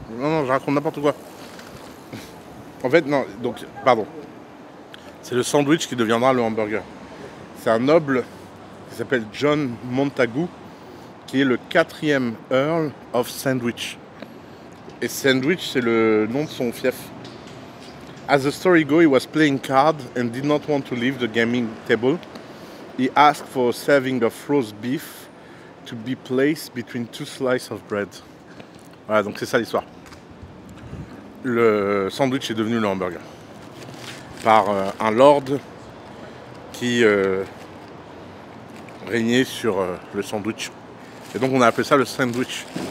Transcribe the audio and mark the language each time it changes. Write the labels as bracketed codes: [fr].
[fr] Non, je raconte n'importe quoi. En fait, non, donc, pardon. C'est le sandwich qui deviendra le hamburger. C'est un noble qui s'appelle John Montagu, qui est le 4e Earl of Sandwich. Et Sandwich, c'est le nom de son fief. [en] As the story goes, he was playing cards and did not want to leave the gaming table. He asked for a serving of roast beef to be placed between 2 slices of bread. [fr] Voilà, donc c'est ça l'histoire. Le sandwich est devenu le hamburger. Par un lord qui régnait sur le sandwich. Et donc on a appelé ça le sandwich.